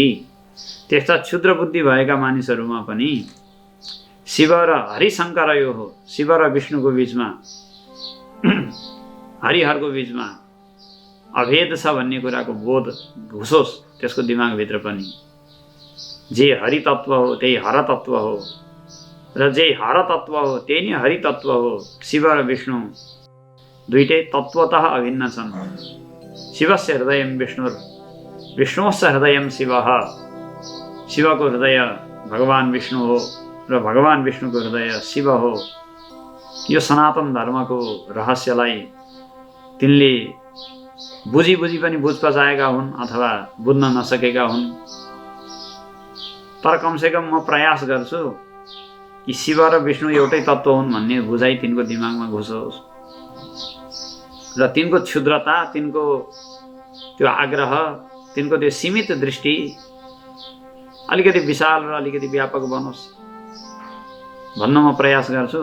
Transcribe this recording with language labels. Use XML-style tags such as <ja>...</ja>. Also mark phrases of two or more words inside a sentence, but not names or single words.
<ne>त्यस्ता क्षुद्र बुद्धि भएका मानिसहरूमा पनि शिव र हरिशङ्कर यो हो, शिव र विष्णुको बीचमा, हरिहरको बीचमा अभेद छ भन्ने कुराको बोध घुसोस् त्यसको दिमागभित्र पनि। जे हरि तत्व हो त्यही हर तत्व हो, र जे हर तत्व हो त्यही नै हरि तत्व हो। शिव र विष्णु दुईटै तत्वतः अभिन्न छन्।</ne> <sa>शिवस्य हृदयं विष्णुर विष्णुस्य हृदयं शिवः।</sa> <ne>शिवको हृदय भगवान् विष्णु हो र भगवान् विष्णुको हृदय शिव हो। यो सनातन धर्मको रहस्यलाई तिनले बुझी पनि बुझ पचाएका हुन् अथवा बुझ्न नसकेका हुन्। तर कमसेकम म प्रयास गर्छु कि शिव र विष्णु एउटै तत्त्व हुन् भन्ने बुझाइ तिनको दिमागमा घुसोस् र तिनको क्षुद्रता, तिनको त्यो आग्रह, तिनको त्यो सीमित दृष्टि अलिकति विशाल र अलिकति व्यापक बनोस् भन्न म प्रयास गर्छु।</ne>